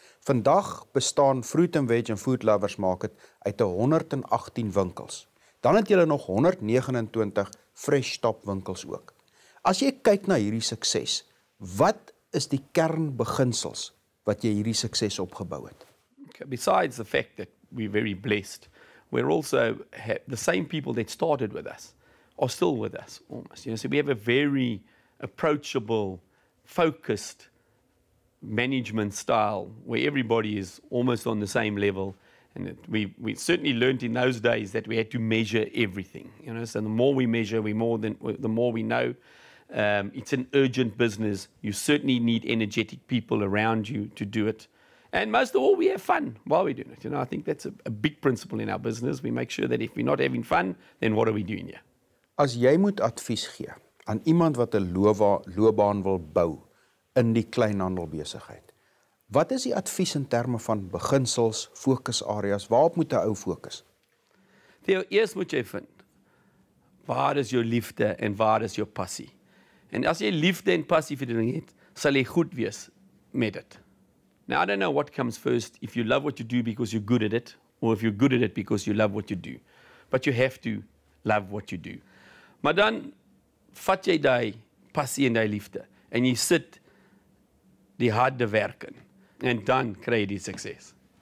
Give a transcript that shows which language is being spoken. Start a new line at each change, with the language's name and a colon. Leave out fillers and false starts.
Afrikaans: Vandag bestaan Fruit and Veg en Food Lovers Market uit 118 winkels. Dan het julle nog 129 fresh stop winkels ook. As jy kyk na hierdie sukses, wat is die kernbeginsels wat jy hierdie sukses opgebou het?
English: Okay, besides the fact that we're very blessed, we're also the same people that started with us are still with us almost. So we have a very approachable, focused management style where everybody is almost on the same level. And we certainly learned in those days that we had to measure everything. So the more we measure, the more we know. It's an urgent business. You certainly need energetic people around you to do it. And most of all, we have fun while we're doing it. I think that's a big principle in our business. We make sure that if we're not having fun, then what are we doing here?
Afrikaans: As jy moet advies gee aan iemand wat 'n loopbaan wil bou in die kleinhandelbesigheid, wat is die advies in terme van beginsels, fokusareas, waarop moet 'n ou fokus? Theo, eers moet jy vind, waar is jou liefde en waar is jou passie? En as jy liefde en passie vir dit het, sal jy goed wees met dit.
English: Now, I don't know what comes first, if you love what you do because you're good at it, or if you're good at it because you love what you do. But you have to love what you do.
Afrikaans: Maar dan vat jy die passie en die liefde, en jy sit die harde werk in, en dan kry jy die sukses.